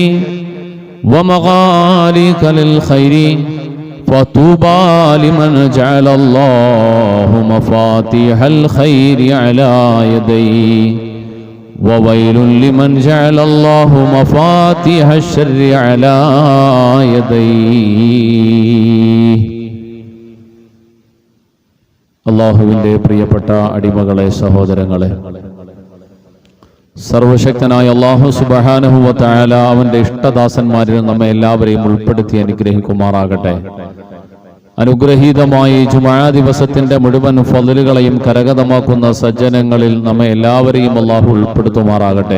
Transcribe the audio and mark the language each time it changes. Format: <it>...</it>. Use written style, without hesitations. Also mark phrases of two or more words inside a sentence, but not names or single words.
<ar>ومغاليق للخير فطوبى لمن جعل الله مفاتيح الخير على يديه وويل لمن جعل الله مفاتيح الشر على يديه.</ar> <ml>അല്ലാഹുവിൻ്റെ പ്രിയപ്പെട്ട അടിമകളെ, സഹോദരങ്ങളെ, സർവശക്തനായ</ml> <ar>الله سبحانه وتعالى</ar> <ml>അവന്റെ ഇഷ്ടദാസന്മാരിൽ നമ്മെ എല്ലാവരെയും ഉൾപ്പെടുത്തി അനുഗ്രഹിക്കുമാറാകട്ടെ. അനുഗ്രഹീതമായി ജുമുഅ ദിവസത്തിന്റെ മുഴുവൻ ഫളലുകളെയും കരഗതമാക്കുന്ന സജ്ജനങ്ങളിൽ നമ്മെ എല്ലാവരെയും അല്ലാഹു ഉൾപ്പെടുത്തുമാറാകട്ടെ.</ml>